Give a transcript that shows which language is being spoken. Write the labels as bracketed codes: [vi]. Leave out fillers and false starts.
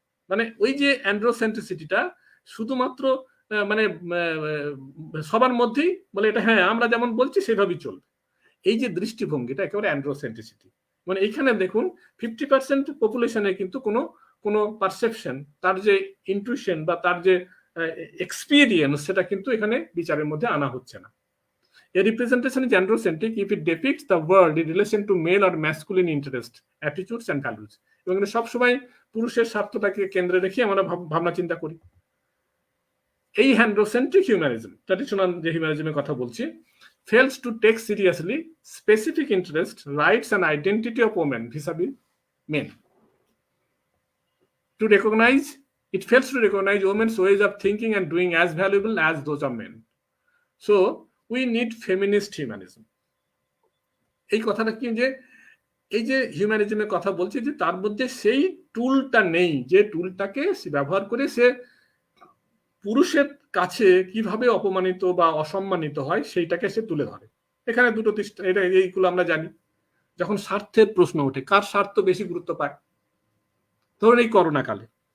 [bn] মানে ওই যে অ্যান্ড্রোসেন্ট্রিসিটিটা শুধুমাত্র মানে সবার মধ্যেই বলে এটা হ্যাঁ আমরা যেমন বলছি সেভাবেই চলবে, এই যে দৃষ্টিভঙ্গিটা একেবারে অ্যান্ড্রোসেন্ট্রিসিটি। মানে এখানে দেখুন 50% পপুলেশনে কিন্তু কোনো পারসেপশন, তার যে ইনটুইশন বা তার যে এক্সপিরিয়েন্স, সেটা কিন্তু এখানে বিচারের মধ্যে আনা হচ্ছে না। [en] A representation is androcentric if it depicts the world in relation to male or masculine interest, attitudes and values. [bn] এবং সবসময় পুরুষের স্বার্থটাকে কেন্দ্রে রেখে আমরা ভাবনা চিন্তা করি। এই অ্যান্ড্রোসেন্ট্রিক হিউম্যানিজম, ট্র্যাডিশনাল যে হিউম্যানিজমের কথা বলছি, [en] fails to take seriously specific interest, rights and identity of women vis-a-vis men. It fails to recognize women's ways of thinking and doing as valuable as those of men. So we need feminist humanism. [bn] এই কথাটা কি, যে এই যে হিউম্যানিজমের কথা বলছি, যে তার মধ্যে সেই টুলটা নেই যে টুলটাকে ব্যবহার করে সে পুরুষের কাছে কিভাবে অপমানিত বা অসম্মানিত হয় সেইটাকে সে তুলে ধরে। এখানে দুটো এটা এইগুলো আমরা জানি। যখন স্বার্থের প্রশ্ন ওঠে, কার স্বার্থ বেশি গুরুত্ব পায়? ধরুন এই করোনা কালে